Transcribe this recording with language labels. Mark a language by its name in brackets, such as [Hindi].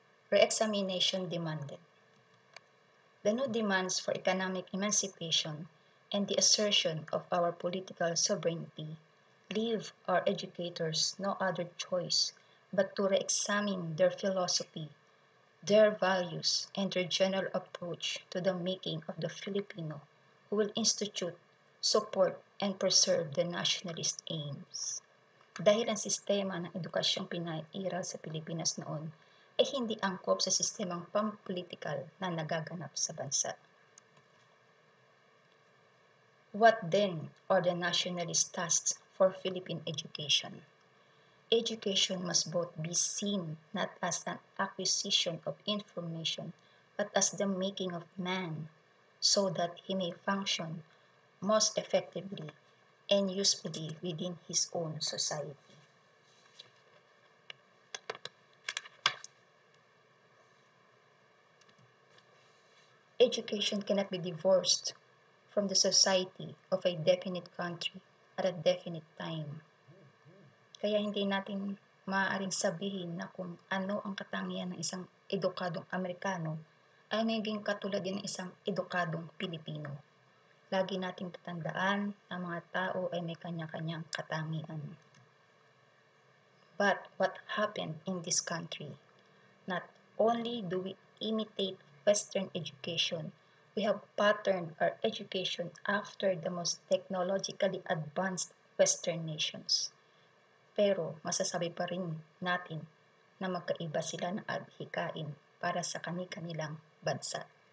[English] Re-examination demanded. The new demands for economic emancipation and the assertion of our political sovereignty leave our educators no other choice but to re-examine their philosophy, their values, and their general approach to the making of the Filipino who will institute, support, and preserve the nationalist aims. [Filipino] Dahil ang sistema ng edukasyong pinairal sa Pilipinas noon ay hindi angkop sa sistemang pampolitikal na nagaganap sa bansa. [English] What then are the nationalist tasks for Philippine education? Education must both be seen not as an acquisition of information but as the making of man so that he may function most effectively and usefully within his own society. Education cannot be divorced from the society of a definite country at a definite time. [Filipino] Kaya hindi natin maaaring sabihin na kung ano ang katangian ng isang edukadong Amerikano ay maging katulad din ng isang edukadong Pilipino. Lagi nating tatandaan na mga tao ay may kanya-kanyang katangian. [English] But what happened in this country? Not only do we imitate Western education, we have patterned our education after the most technologically advanced Western nations. [Filipino] Pero masasabi pa rin natin na magkaiba sila ng adhikain para sa kani-kanilang bansa.